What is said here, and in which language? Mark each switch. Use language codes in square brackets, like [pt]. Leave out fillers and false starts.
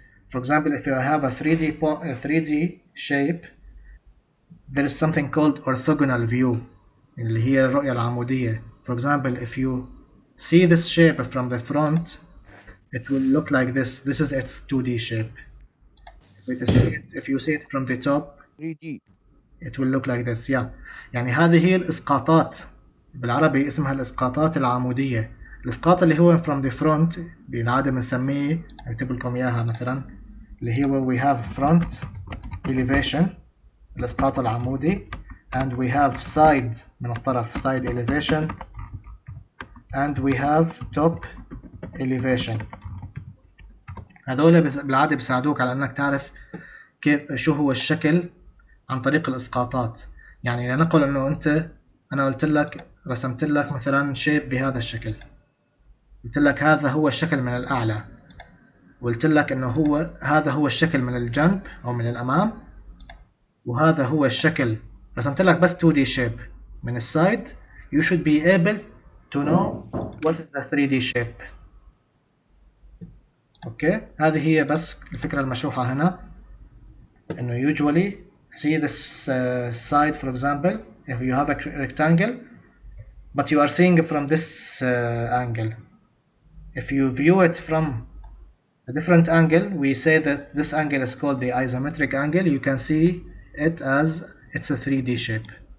[en] For example, if you have a 3D shape, there is something called orthogonal view, [ar] اللي هي الرؤية العمودية. [en] For example, if you see this shape from the front, it will look like this. This is its 2D shape. If you see it from the top, 3D. it will look like this. Yeah. [ar] يعني هذه هي الإسقاطات، بالعربي اسمها الإسقاطات العمودية. الإسقاط اللي هو [en] from the front [ar] بالعادة بنسميه، أكتب لكم إياها مثلا، اللي هو [en] we have front elevation، [ar] الإسقاط العمودي، [en] and we have side [ar] من الطرف [en] side elevation، and we have top elevation. [ar] هذول بالعادة بيساعدوك على أنك تعرف كيف شو هو الشكل عن طريق الإسقاطات. يعني لنقل أنه أنا قلت لك رسمت لك مثلا شيب بهذا الشكل، قلت لك هذا هو الشكل من الأعلى، وقلت لك أنه هذا هو الشكل من الجنب أو من الأمام، وهذا هو الشكل، رسمت لك بس 2D shape من السايد. [en] You should be able to know what is the 3D shape. [ar] أوكي، هذه هي بس الفكرة المشروحة هنا، إنه [en] usually see this side. For example, if you have a rectangle but you are seeing it from this angle, if you view it from a different angle, we say that this angle is called the isometric angle. You can see it as it's a 3D shape.